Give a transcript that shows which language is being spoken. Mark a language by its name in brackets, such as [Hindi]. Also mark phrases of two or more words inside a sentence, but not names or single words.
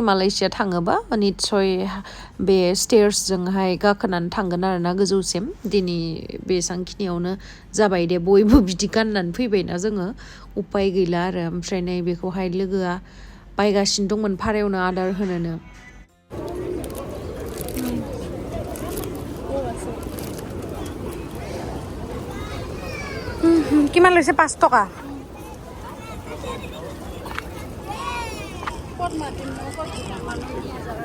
[Bodo] मालয়েशिया थाङोबा निस्सय बे स्टेयार्सजोंहाय गाखोनानै थांगोन आरोना गोजौसिम दिनै बेसांखिनियावनो जाबाय दे बयबो बिदि गाननानै फैबायना जोङो उपाय गैला आरो ओमफ्राय नै बेखौहाय लोगोआ बायगासिनो दंमोन भारायावनो आदार होनोनो [Assamese] কিমান লৈছে 5 টকা ক'ত মাতিম ক'ত